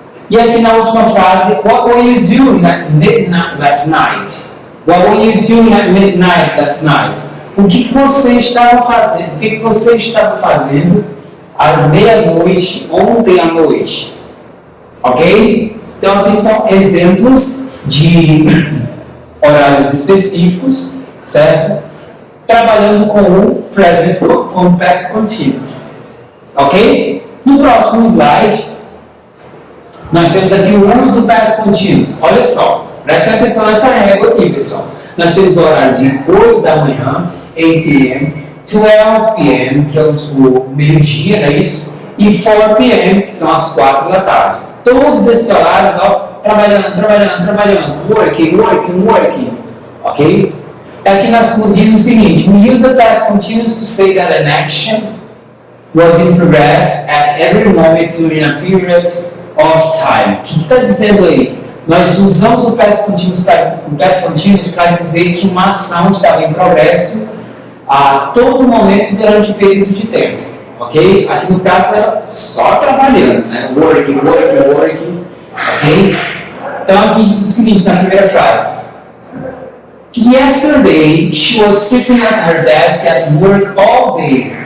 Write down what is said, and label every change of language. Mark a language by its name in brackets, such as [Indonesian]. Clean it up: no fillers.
[Portuguese] E aqui na última frase, [English] what were you doing at midnight last night? What were you doing at midnight last night? [Portuguese] O que você estava fazendo? O que você estava fazendo à meia-noite, ontem à noite? Ok? Então aqui são exemplos de horários específicos, certo? Trabalhando com o present com past continuous. Ok? No próximo slide, nós temos aqui o uso do past continuous. Olha só, preste atenção nessa régua aqui, pessoal. Nós temos o horário de 8 da manhã, 8 a.m., 12 p.m., que é o meio-dia, não é isso? E 4 p.m., que são as 4 da tarde. Todos esses horários, ó, trabalhando, working, ok? Aqui diz o seguinte, [English] we use the past continuous to say that an action was in progress at every moment during a period of time. [Portuguese] O que está dizendo aí? Nós usamos o past continuous para dizer que uma ação estava em progresso a todo momento durante um período de tempo. Ok? Aqui no caso é só trabalhando, né? Working, ok? Então aqui diz o seguinte na primeira frase. [English] Yesterday she was sitting at her desk at work all day.